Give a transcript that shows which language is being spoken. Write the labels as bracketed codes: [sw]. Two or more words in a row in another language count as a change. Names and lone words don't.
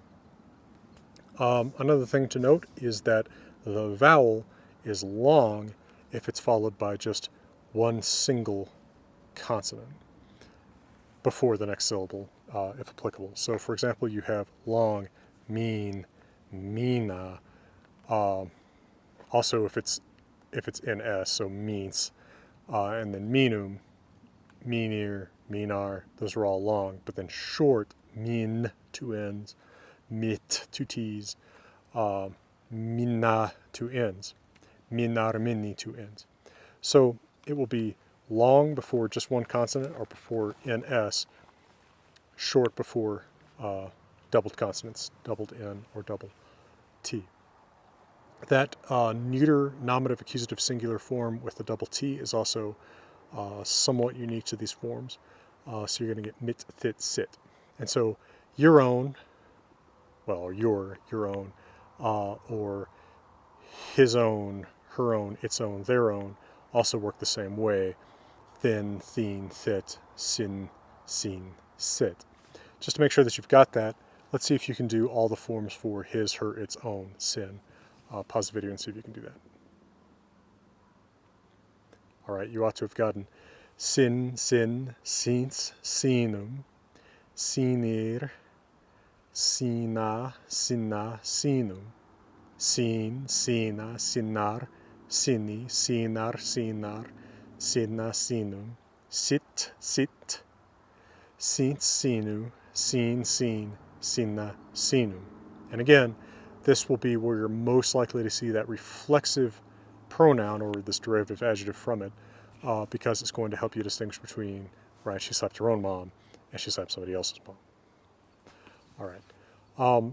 [en] Another thing to note is that the vowel is long if it's followed by just one single consonant before the next syllable, if applicable. So for example, you have long, mean, mina. Also if it's NS, so means, and then [non] minum, minir, minar, [en] those are all long, but then short, min, two N's, mit, two T's, minna, two N's, [non] minar, minni, [en] two N's. So it will be long before just one consonant or before NS, short before doubled consonants, doubled N or double T. That neuter nominative accusative singular form with the double T is also somewhat unique to these forms. So you're going to get [non] mit, thit, sit. [en] And so your own, well, or your own, or his own, her own, its own, their own, also work the same way. [non] Þinn, þín, þitt, sinn, sín, sitt. [en] Just to make sure that you've got that, let's see if you can do all the forms for his, her, its own, sin. Pause the video and see if you can do that. All right, you ought to have gotten [non] sin, sin, sins, sinum, sinir, sina, sinna, sinum, sin, sina, sinnar, sinni, sinar, sinar, sinna, sinum, sit, sit, sint, sinu, sin, sin, sinna, sinum. [en] And again, this will be where you're most likely to see that reflexive pronoun, or this derivative adjective from it, because it's going to help you distinguish between, right, she slapped her own mom and she slapped somebody else's mom. All right.